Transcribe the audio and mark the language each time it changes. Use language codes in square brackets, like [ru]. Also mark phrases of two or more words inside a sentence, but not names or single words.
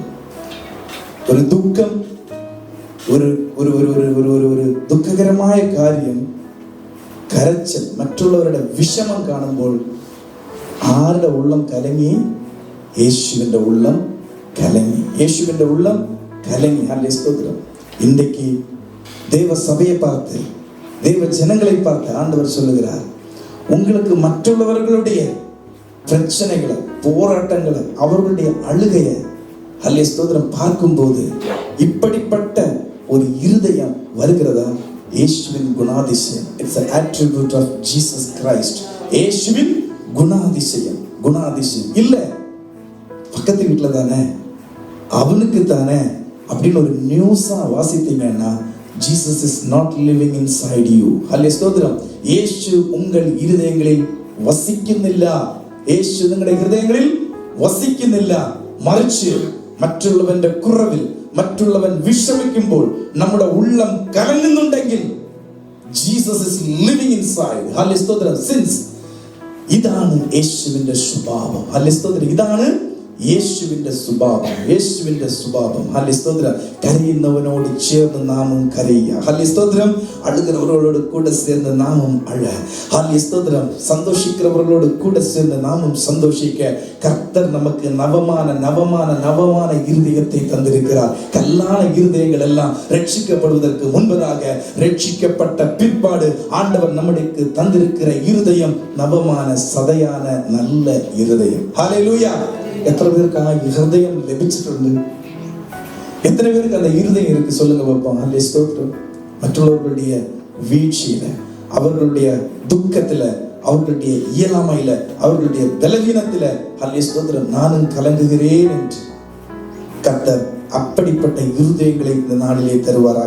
[ml] ഒരു ദുഃഖം, ഒരു ദുഃഖകരമായ കാര്യം, കരച്ചൽ, മറ്റുള്ളവരുടെ വിഷമം കാണുമ്പോൾ ആരുടെ ഉള്ളം കലങ്ങി? യേശുവിൻ്റെ ഉള്ളം കലങ്ങി. യേശുവിൻ്റെ ഉള്ളം കലങ്ങി. ഹല്ലേലൂയ സ്തോത്രം. [ta] இன்றைக்கு தேவ சபையை பார்த்து, தேவ ஜனங்களை பார்த்து ஆண்டவர் சொல்லுகிறார், உங்களுக்கு மற்றவர்களுடைய பிரச்சனைகளை, போராட்டங்களை, அவர்களுடைய அழுகையை, ஹல்லேலூயா ஸ்தோத்திரம், பார்க்கும்போது இப்படிப்பட்ட ஒரு இருதயம் வருகிறதா? இயேசுவின் குணாதிசயம். [en] இட்ஸ் an attribute of Jesus Christ. [ta] இயேசுவின் குணாதிசயம். இல்ல பக்கத்து வீட்டுல தானே, அவனுக்கு தானே அப்படின்னு ஒரு நியூஸா வாசித்தீங்கன்னா, [en] Jesus is not living inside you. [ta] ஹல்லேலூயா ஸ்தோத்திரம். இயேசு உங்கள் இருதயங்களில் വസിക്കുന്നില്ല. [ml] യേശു നിങ്ങളുടെ ഹൃദയങ്ങളിൽ വസിക്കുന്നില്ല. മറിച്ച് മറ്റുള്ളവന്റെ കുറവിൽ, മറ്റുള്ളവൻ വിഷമിക്കുമ്പോൾ നമ്മുടെ ഉള്ളം കലങ്ങുന്നുണ്ടെങ്കിൽ [en] Jesus is living inside. [ml] ഹല്ലേലൂയ സ്തോത്രം. സിൻസ് ഇതാണ് യേശുവിന്റെ സ്വഭാവം. ഹല്ലേലൂയ സ്തോത്രം. ഇതാണ് യേശുവിന്റെ സ്വഭാവം. യേശുവിന്റെ സ്വഭാവം. ഹല്ലേലൂയ സ്തോത്രം. കരയുന്നവനോട് ചേർന്ന് നാമും കരയുക. ഹല്ലേലൂയ സ്തോത്രം. അഴുകുന്നവരോട് കൂടെ சேர்ந்து നാമും അഴ. ഹല്ലേലൂയ സ്തോത്രം. സന്തോഷിക്കുന്നവരോട് കൂടെ சேர்ந்து നാമും സന്തോഷിക്ക. [ta] கர்த்தர் நமக்கு நவமான இருதயத்தை தந்திருக்கிறார். கல்லான இருதயங்கள் எல்லாம் ரட்சிக்கப்படுவதற்கு முன்பதாக, ரட்சிக்கப்பட்ட பிற்பாடு ஆண்டவர் நமக்கு தந்திருக்கிற இருதயம் நவமான சதையான நல்ல இருதயம். ஹல்லேலூயா. எத்தனை பேருக்கு [ml] ആ ഹൃദയം ലഭിച്ചിട്ടുണ്ട്? [ta] எத்தனை பேருக்கு அந்த இருதயம் இருக்கு? சொல்லுங்க பாப்போம். ஹல்லேலூயா ஸ்தோத்திரம். மற்றவர்களுடைய வீழ்ச்சியில, அவர்களுடைய துக்கத்துல, அவர்களுடைய இயலாமையில, அவர்களுடைய பலவீனத்தில ஹல்லேலூயா ஸ்தோத்திரம் நானும் கலங்குகிறேன் என்று கர்த்தர் அப்படிப்பட்ட இருதயங்களை இந்த நாளிலே தருவாராக.